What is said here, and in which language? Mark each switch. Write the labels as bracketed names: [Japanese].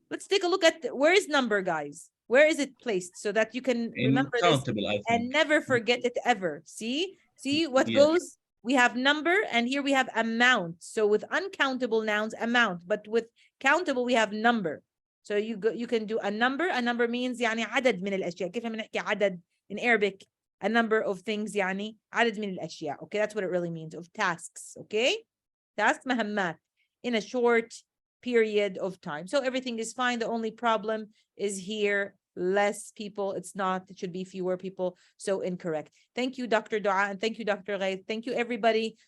[English] Let's take a look at where is number, guys. Where is it placed so that you can remember this and never forget it ever. See what goes. We have number and here we have amount. So with uncountable nouns, amount, but with countable we have number. So you can do a number. A number means [Arabic] يعني عدد من الأشياء. كيف بنحكي عدد [English] in Arabic? A number of things [Arabic] يعني عدد من الأشياء. [English] Okay, that's what it really means, of tasks. Okay, tasks مهمات in a short period of time. So everything is fine. The only problem is here, less people. It's not, it should be fewer people. So incorrect. Thank you, Dr. Dua, and thank you, Dr. Ghayth. Thank you, everybody.